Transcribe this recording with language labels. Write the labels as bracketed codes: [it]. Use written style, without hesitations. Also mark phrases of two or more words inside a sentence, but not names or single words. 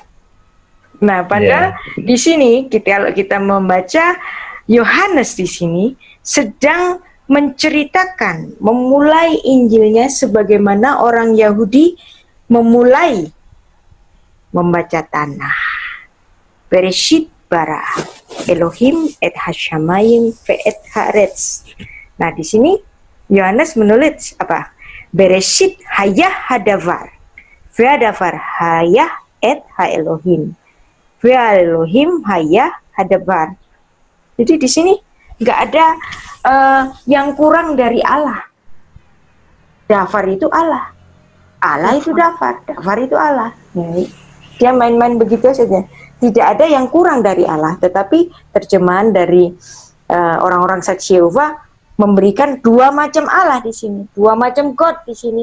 [id] Nah, padahal di sini kalau kita membaca Yohanes di sini sedang menceritakan, memulai Injilnya sebagaimana orang Yahudi memulai membaca tanah. [he] בראשית ברא אלוהים את השמים ואת הארץ. [id] Nah, di sini Yohanes menulis apa? [he] בראשית היה הדבר, והדבר היה את האלוהים, ואלוהים היה הדבר. [id] Jadi di sini nggak ada yang kurang dari Allah. Dafar itu Allah, Allah itu Dafar, Dafar itu Allah. Dia main-main begitu saja. Tidak ada yang kurang dari Allah, tetapi terjemahan dari orang-orang saksi Yehova memberikan dua macam Allah di sini, dua macam God di sini.